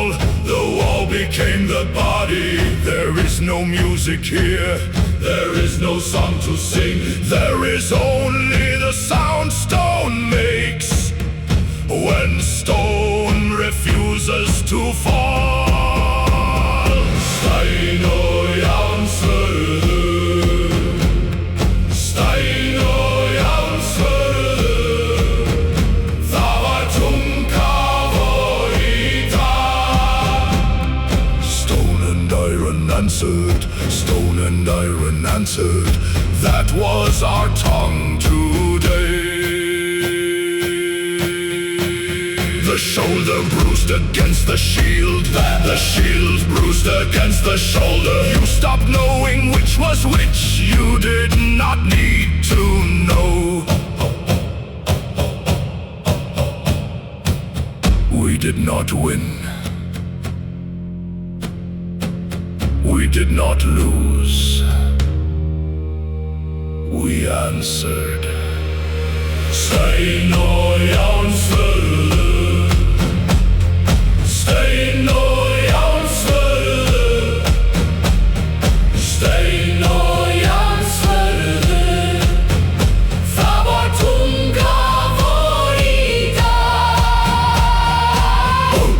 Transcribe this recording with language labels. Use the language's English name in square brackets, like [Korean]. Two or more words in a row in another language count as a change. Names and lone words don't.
[English] The wall became the body. There is no music here. There is no song to sing. There is only the sound stone makes when stone refuses to fall. [Icelandic] Stein og járnsvörður. Stein og járnsvörður. Það var tunga vor í dag. [English] Stone and iron answered. Stone and iron answered. That was our tongue today. The shoulder bruised against the shield. The shield bruised against the shoulder. You stopped knowing which was which. You did not need to know. We did not win. We did not lose. We answered. [Icelandic] Stein og járnsvörður. Stein og járnsvörður. Stein og járnsvörður. Það var tunga vor í dag.